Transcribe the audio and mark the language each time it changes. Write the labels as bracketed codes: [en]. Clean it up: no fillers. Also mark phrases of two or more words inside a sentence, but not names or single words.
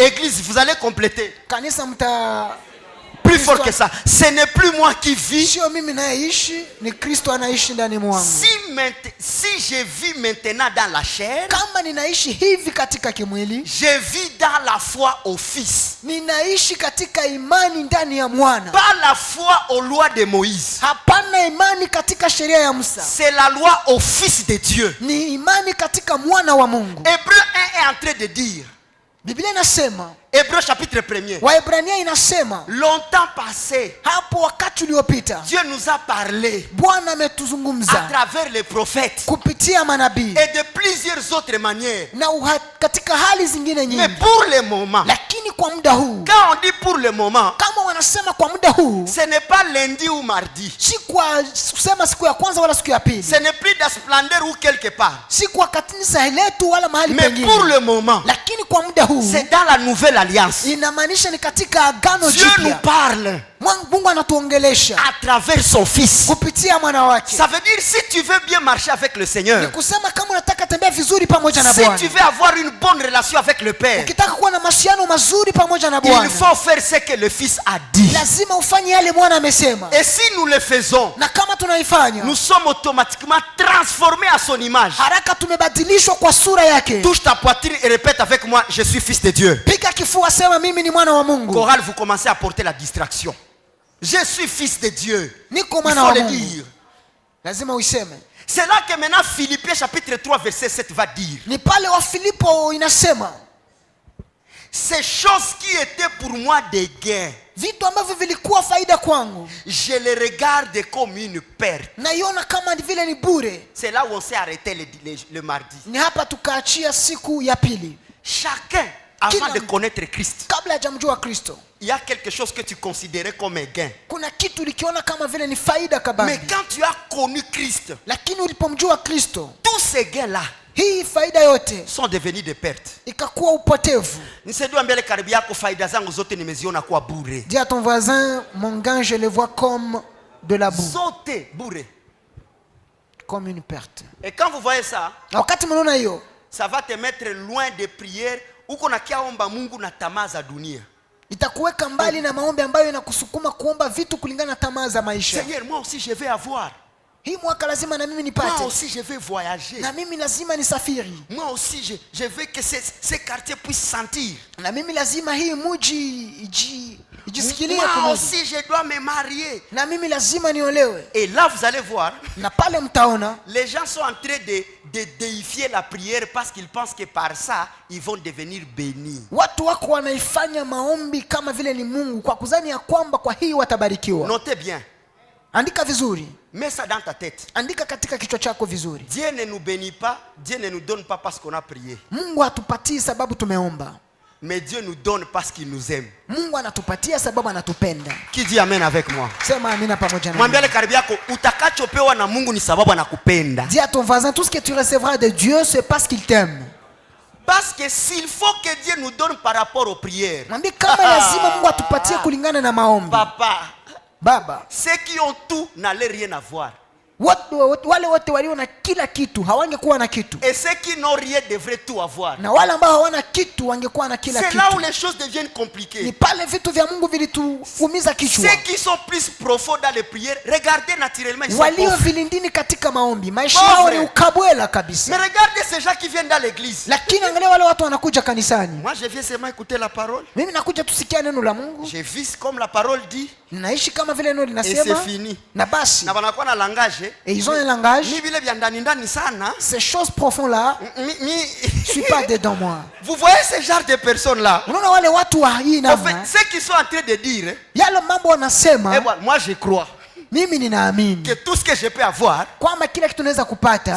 [fr] Église, vous allez compléter. [sw] Kanisa mta [fr] Plus fort que ça. Ce n'est plus moi qui vis. [sw] sio mimi ninayeishi, ni Kristo anaishi ndani mwangu. [fr] Si je vis maintenant dans la chair, [sw] Kama ninaishi hivi katika kimwili, [fr] je vis dans la foi au Fils. [sw] ninaishi katika imani ndani ya mwana. [fr] Pas la foi aux lois de Moïse. [sw] Hapana imani katika sheria ya Musa. [fr] C'est la loi au Fils de Dieu. [sw] Ni imani katika mwana wa Mungu. [fr] Hébreu 1 est en train de dire, [sw] Biblia inasema, [fr] Hébreu chapitre 1er, [sw] Waebrania inasema, [fr] longtemps passé, [sw] hapo wakati uliopita [fr] Dieu nous a parlé [sw] Bwana [fr] à [sw] ametuzungumza [fr] travers les prophètes [sw] kupitia manabii [fr] et de plusieurs autres manières. [sw] na katika hali zingine [fr] Mais [sw] nyingi. [fr] pour le moment, [sw] Lakini kwa muda huu, [fr] quand on dit pour le moment, [sw] kama wanasema kwa muda huu, [fr] ce n'est pas lundi ou mardi. [sw] si kwa kusema siku ya kwanza wala siku ya pili, [fr] Ce n'est plus dans splendeur ou quelque part. [sw] si kwa kanisa letu wala mahali [fr] Mais [sw] pengine. [fr] pour le moment, [sw] Lakini kwa muda huu [fr] c'est dans la nouvelle alliance. [sw] inamaanisha ni katika agano [fr] Dieu nous [sw] jipya. [fr] parle [sw] Mungu anatuongelesha [fr] à travers son Fils. [sw] kupitia mwana wake. [fr] Ça veut dire, si tu veux bien marcher avec le [sw] Ni [fr] Seigneur, [sw] kusema kama unataka tembea vizuri pamoja na [fr] si [sw] Bwana, [fr] tu veux avoir une bonne relation avec le Père, [sw] ukitaka kuwa na mahusiano mazuri pamoja na [fr] il [sw] Bwana, [fr] faut faire ce que le Fils a dit. [sw] lazima ufanye yale mwana amesema. [fr] Et si nous le faisons, [sw] Na kama tunaifanya, [fr] nous sommes automatiquement transformés à son image. [sw] haraka tumebadilishwa kwa sura yake. [fr] Touche ta poitrine et répète avec moi, je suis fils de Dieu. [sw] Piga kifua, sema mimi ni mwana wa Mungu. [fr] Chorale, vous commencez à porter la distraction. Je suis fils de Dieu. [sw] Niko [fr] Il [sw] mwana [fr] faut [sw] wa [fr] le [sw] Mungu. [fr] dire. [sw] Lazima uiseme. [fr] C'est là que maintenant Philippiens chapitre 3 verset 7 va dire, [sw] Ni pale wa Filipo inasema, [fr] ces choses qui étaient pour moi des gains, [sw] vitu ambavyo vilikuwa faida kwangu [fr] je les regarde comme une perte. [sw] naiona kama vile ni bure. [fr] C'est là où on s'est arrêté le mardi. [sw] Ni hapa tukaachia siku ya pili. [fr] Chacun, avant [sw] Kila [fr] de [sw] mtu. [fr] connaître Christ, [sw] Kabla hajamjua Kristo, [fr] il y a quelque chose que tu considérais comme un gain. [sw] kuna kitu ulikiona kama vile ni faida [fr] Mais [sw] kabambi. [fr] quand tu as connu Christ, [sw] Lakini ulipomjua Kristo, [fr] tous ces gains-là [sw] hii faida yote [fr] sont devenus des pertes. [sw] ikakuwa upotevu. Nisaidie mbele karibu yako, faida zangu zote nimeziona kuwa bure. [fr] Dis à ton voisin, mon gain, je le vois comme de la boue, [sw] Zote bure. [fr] comme une perte. Et quand vous voyez ça, [sw] Na wakati mnaona hiyo, [fr] ça va te mettre loin des prières [sw] uko na kiaomba Mungu na tamaa za dunia. itakuweka mbali na maombi ambayo inakusukuma kuomba vitu kulingana na tamaa za maisha. [fr] Seigneur, moi aussi je vais avoir. [sw] Hii mwaka lazima na mimi [fr] Moi [sw] nipate, [fr] aussi je vais voyager. [sw] na mimi lazima nisafiri, [fr] Moi aussi je veux que ces quartiers puissent sentir. [sw] na mimi lazima hii muji ijisikilie [fr] Moi [sw] kumwili, [fr] aussi je dois me marier. [sw] na mimi lazima niolewe. [fr] Et là vous allez voir, [sw] Na pale mtaona [fr] les gens sont en train de déifier la prière parce qu'ils pensent que par ça ils vont devenir bénis. [sw] watu wako wanaifanya maombi kama vile ni Mungu kwa kuzani ya kwamba kwa hii watabarikiwa. [fr] Notez bien, [sw] Andika vizuri, [fr] mets ça dans ta tête. [sw] andika katika kichwa chako vizuri. [fr] Dieu ne nous bénit pas, Dieu ne nous donne pas parce qu'on a prié. [sw] Mungu hatupatii sababu tumeomba, [fr] Mais Dieu nous donne parce qu'il nous aime. [sw] Mungu anatupatia sababu anatupenda. [fr] Qui dit amen avec moi? [sw] Sema amina pamoja na Mwambie mimi. karibu yako, utakachopewa na Mungu ni sababu anakupenda. [fr] Dis à ton voisin, tout ce que tu recevras de Dieu, c'est parce qu'il t'aime. Parce que s'il faut que Dieu nous donne par rapport aux prières, [sw] Mwambie kama lazima Mungu atupatie kulingana na maombi. [fr] papa, [sw] Baba, [fr] ceux qui ont tout n'allaient rien avoir. [sw] wale wote walio na kila kitu hawangekuwa na kitu, [fr] Et ceux qui n'ont rien devraient tout avoir. [sw] na wale ambao hawana kitu wangekuwa na kila [fr] C'est là où [sw] kitu. [fr] les choses deviennent [sw] Ni [fr] compliquées. [sw] pale vitu vya Mungu vilituumiza kichwa. [fr] Ceux qui sont plus profonds dans les prières, regardez naturellement, ils sont [sw] Walio [fr] pauvres. [sw] vilindini katika maombi, maisha [fr] Pauvre. [sw] yao ni ukabwela [fr] Mais [sw] kabisa. [fr] regardez ces gens qui viennent dans l'église. [sw] Lakini angalia wale watu wanakuja kanisani. [fr] Moi, je viens seulement écouter la parole. [sw] Mimi nakuja tusikia neno la Mungu, [fr] Je vis comme la parole dit. [sw] ninaishi kama vile neno [fr] Et [sw] linasema, [fr] c'est fini. [sw] na basi. Na wanakuwa na langage. [fr] Et ils ont un langage, [sw] Ni vile vya ndani ndani sana. [fr] ces choses profondes là, je suis pas dedans moi. Vous voyez ce genre de personnes là? [sw] Unaona wale watu wa hii [fr] En fait, [sw] namna, [fr] ceux qui sont en train de dire, [sw] yale mambo eh wanasema, [fr] voilà, moi je crois [sw] mimi ninaamini [fr] que tout ce que je peux avoir, [sw] kwamba kila kitu naweza kupata